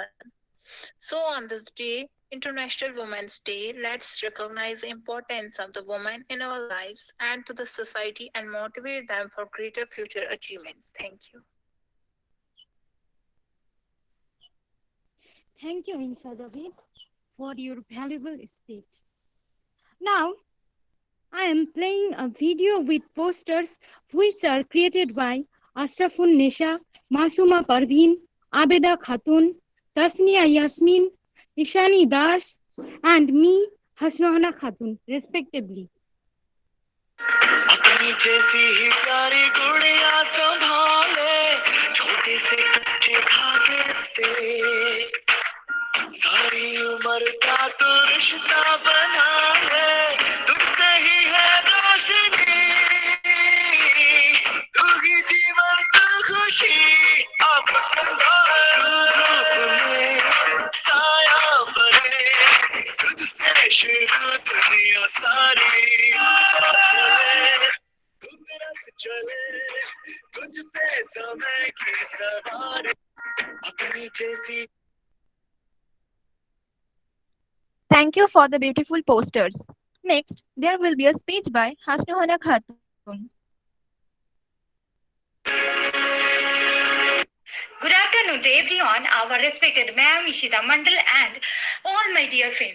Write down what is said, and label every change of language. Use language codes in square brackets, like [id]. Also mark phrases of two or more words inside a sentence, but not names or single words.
[en] So, on this day, International Women's Day, let's recognize the importance of the woman in our lives and to the society and motivate them for greater future achievements. Thank you. Thank you, Insa David, for your valuable speech. Now, I am playing a video with posters which are created by Ashrafun Nesha, Masuma Parveen, Abeda Khatun, Tasnia Yasmin, Ishani Das, and me, Hasnohana Khatun, respectively. [hi] अपनी जैसी ही प्यारी गुड़िया संभाले छोटे से कच्चे धागे से सारी उम्र का तो रिश्ता बना ले तुझसे ही है रोशनी तू ही जीवन तू खुशी अब धूप में साया बने तुझसे शुरू दुनिया सारी चले तुझसे समय की सवारी अपनी जैसी. [en] Thank you for the beautiful posters. Next, there will be a speech by Hasnohana Khatun. Good afternoon to everyone, our respected Ma'am Ishita Mandal and all my dear friends.